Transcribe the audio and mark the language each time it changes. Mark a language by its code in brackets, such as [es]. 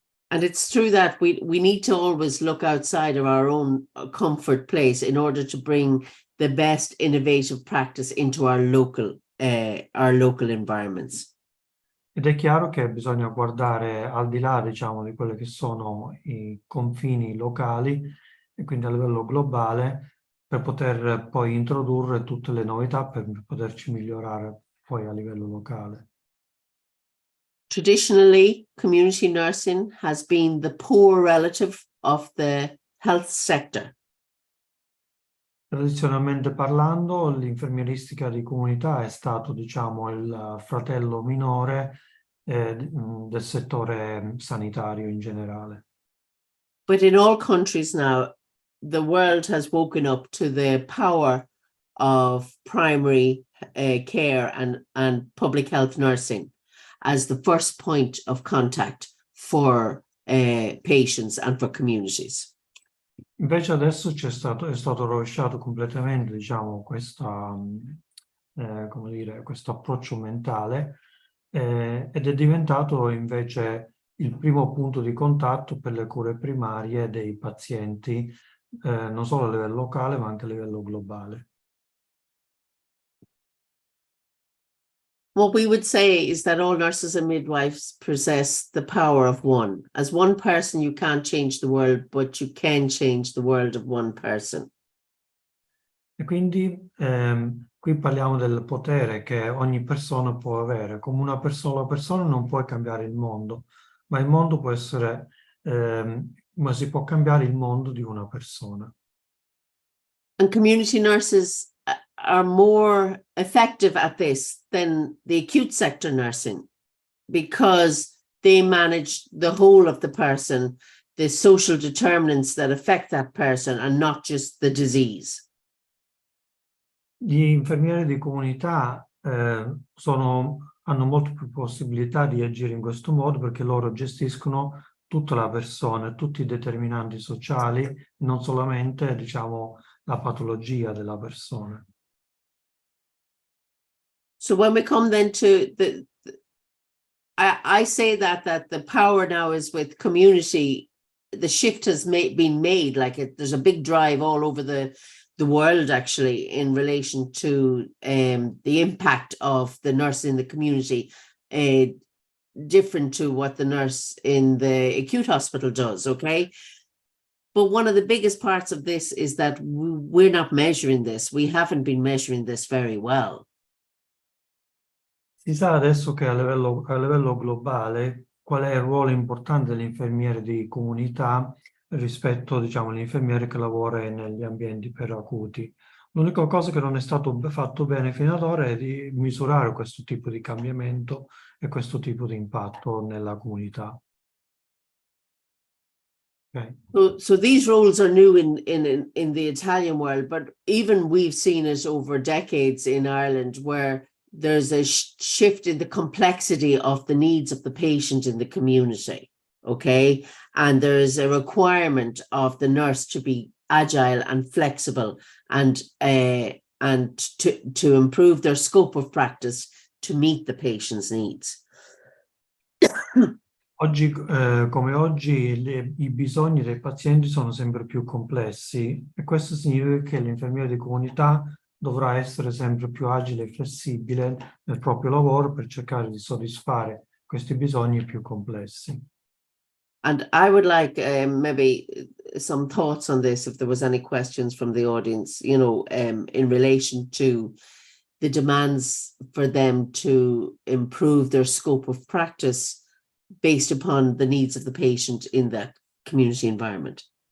[en] And it's true that we need to always look outside of our own comfort place in order to bring the best innovative practice into our local environments. [it] Ed è chiaro che bisogna guardare al di là, diciamo, di quelli che sono i confini locali e quindi a livello globale per poter poi introdurre tutte le novità per poterci migliorare poi a livello locale. [en] Traditionally, community nursing has been the poor relative of the health sector. [it] Tradizionalmente parlando, l'infermieristica di comunità è stato, diciamo, il fratello minore del settore sanitario in generale. [en] But in all countries now, the world has woken up to the power of primary care and public health nursing as the first point of contact for patients and for communities. [it] Invece adesso è stato rovesciato completamente, diciamo, come dire, questo approccio mentale ed è diventato invece il primo punto di contatto per le cure primarie dei pazienti, non solo a livello locale ma anche a livello globale. [en] What we would say is that all nurses and midwives possess the power of one. As one person, you can't change the world, but you can change the world of one person. [it] E quindi qui parliamo del potere che ogni persona può avere. Come una sola persona non puoi cambiare il mondo, ma il mondo può essere, ma si può cambiare il mondo di una persona. [en] And community nurses are more effective at this than the acute sector nursing because they manage the whole of the person, the social determinants that affect that person and not just the disease. [it] Gli infermieri di comunità hanno molte più possibilità di agire in questo modo perché loro gestiscono tutta la persona, tutti i determinanti sociali, non solamente, diciamo, la patologia della persona. [en] So when we come then to I say that the power now is with community. The shift has been made, there's a big drive all over the world actually in relation to the impact of the nurse in the community, different to what the nurse in the acute hospital does, okay? But one of the biggest parts of this is that we're not measuring this. We haven't been measuring this very well. [it] Si sa adesso che a livello globale qual è il ruolo importante dell'infermiere di comunità rispetto, diciamo, all'infermiere che lavora negli ambienti per acuti. L'unica cosa che non è stato fatto bene fino ad ora è di misurare questo tipo di cambiamento e questo tipo di impatto nella comunità. [en] Okay. So these roles are new in the Italian world, but even we've seen it over decades in Ireland where there's a shift in the complexity of the needs of the patient in the community, okay? And there's a requirement of the nurse to be agile and flexible and to improve their scope of practice to meet the patient's needs. [it] Oggi, come oggi, i bisogni dei pazienti sono sempre più complessi e questo significa che l'infermiere di comunità dovrà essere sempre più agile e flessibile nel proprio lavoro per cercare di soddisfare questi bisogni più complessi. [en] And I would like maybe some thoughts on this, if there was any questions from the audience, you know, in relation to the demands for them to improve their scope of practice based upon the needs of the patient in that community environment.